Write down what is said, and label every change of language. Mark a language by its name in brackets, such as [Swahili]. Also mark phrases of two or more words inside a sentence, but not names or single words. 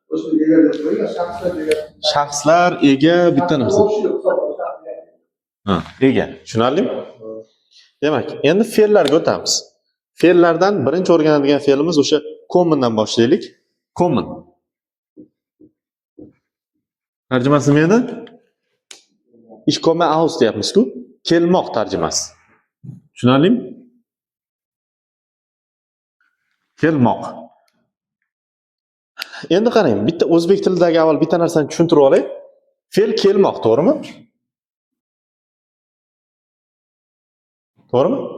[Uzbek] Shaxslar, ega, bitta narsa. Ega. Tushunarlimi? Demak, endi fe'llarga o'tamiz. Fe'llardan birinchi o'rganadigan fe'limiz o'sha kommendan boshlaylik. Kommen. Tarjimasi nima edi? [German] Ich komme aus [Uzbek] deyapmiz-ku. Kelmoq tarjimasi. Tushunarlimi? Kelmoq. Endi qarang, bitta o'zbek tilidagi avval bitta narsani tushuntirib olay. Fe'l kelmoq, to'g'rimi? To'g'rimi?